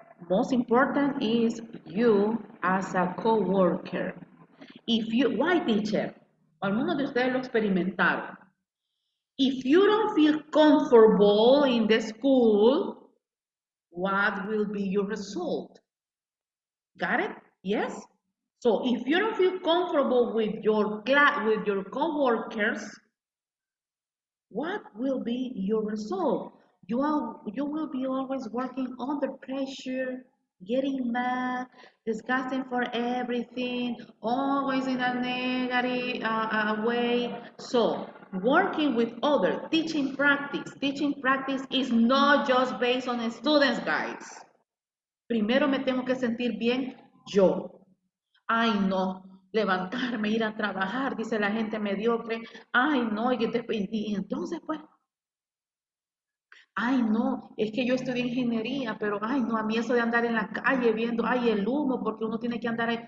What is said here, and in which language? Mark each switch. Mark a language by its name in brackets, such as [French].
[English] Most important is you as a co-worker. Why, teacher? [Spanish] Algunos de ustedes lo experimentaron. [English] If you don't feel comfortable in the school, what will be your result? Got it? Yes? So if you don't feel comfortable with your co-workers, what will be your result? You will be always working under pressure, getting mad, discussing for everything, always in a negative way. So working with others, teaching practice is not just based on students, guys. [Spanish] Primero me tengo que sentir bien yo. Ay, no, levantarme, ir a trabajar, dice la gente mediocre. Ay, no, y entonces pues, ay, no, es que yo estudié ingeniería, pero ay, no, a mí eso de andar en la calle viendo, ay, el humo, porque uno tiene que andar ahí.